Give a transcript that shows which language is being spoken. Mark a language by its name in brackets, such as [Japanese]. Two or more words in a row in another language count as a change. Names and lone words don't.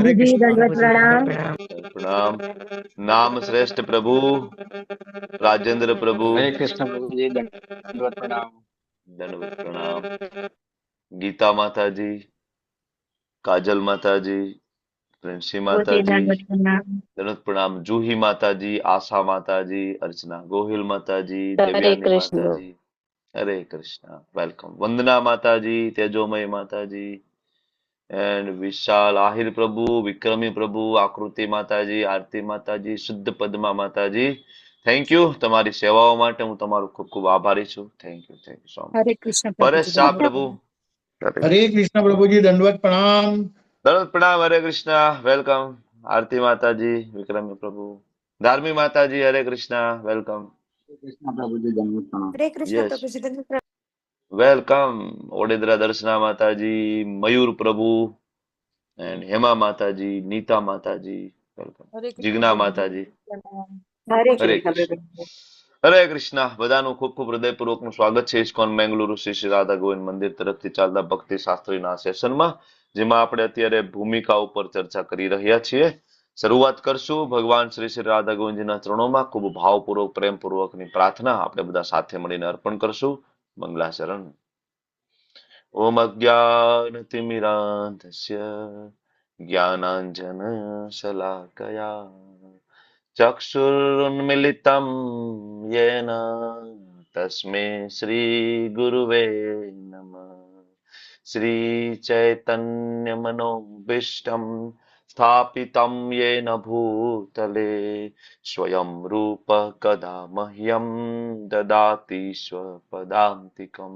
[Gujarati] પ્રણામ. નામ શ્રેષ્ઠ પ્રભુ રાજેન્દ્ર પ્રભુ. હરે કૃષ્ણ પ્રભુજી. દંડવત પ્રણામ. દંડવત પ્રણામ. ગીતા માતાજી, કાજલ માતાજી, પ્રિન્સી માતાજી, દંડવત પ્રણામ. [Hindi] જूही माताजी, आशा माताजी, अर्चना गोहिल माताजी, देवयानी माताजी. हरे कृष्णा. वेलकम. वंदना माताजी, तेजोमय माताजी, एंड विशाल आहिर प्रभु, विक्रमी प्रभु, आकृति माताजी, आरती माताजी, शुद्ध पद्मा माताजी. [English] thank you [Gujarati] તમારી સેવાઓ માટે હું તમારો ખૂબ ખૂબ આભારી છું. [English] thank you so much. [Hindi] हरे कृष्ण [Gujarati] પરેશ શાહ પ્રભુ. [Hindi] हरे कृष्ण प्रभु जी, दंडवत प्रणाम. दंडवत प्रणाम. हरे कृष्णा. वेलकम. आरती माताजी, विक्रमी प्रभु, धार्मी माताजी, हरे कृष्णा. वेलकम. [Gujarati] કૃષ્ણ પ્રભુજી. દંડવત પ્રણામ. [Hindi] हरे कृष्ण [English] Yes. [Hindi] प्रभुजी धन्यवाद। वेलकम. ओडेदरा दर्शना माताजी, मयूर प्रभु, एंड हेमा माताजी, नीता माताजी, वेलकम. जिग्ना माताजी. हरे हरे कृष्ण कृष्ण. [Gujarati] હરે કૃષ્ણ. બધાનું ખૂબ ખૂબ હૃદયપૂર્વકનું સ્વાગત છે ઇસ્કોન બેંગલુરુ શ્રી શ્રી રાધા ગોવિંદ મંદિર તરફથી ચાલતા ભક્તિ શાસ્ત્રીના સેશનમાં, જેમાં આપણે અત્યારે ભૂમિકા ઉપર ચર્ચા કરી રહ્યા છીએ. શરૂઆત કરશું ભગવાન શ્રી શ્રી રાધા ગોવિંદજીના ચરણોમાં ખૂબ ભાવપૂર્વક પ્રેમપૂર્વકની પ્રાર્થના આપણે બધા સાથે મળીને અર્પણ કરશું. [Sanskrit] મંગલાચરણ. ओम् अज्ञानतिमिरान्धस्य ज्ञानाञ्जन शलाकया चक्षुरुन्मिलितं येन तस्मै श्रीगुरुवे नमः. श्रीचैतन्यमनोभीष्टं स्थापितं येन भूतले स्वयं रूप कदा मह्यं ददाति स्वपदान्तिकम्.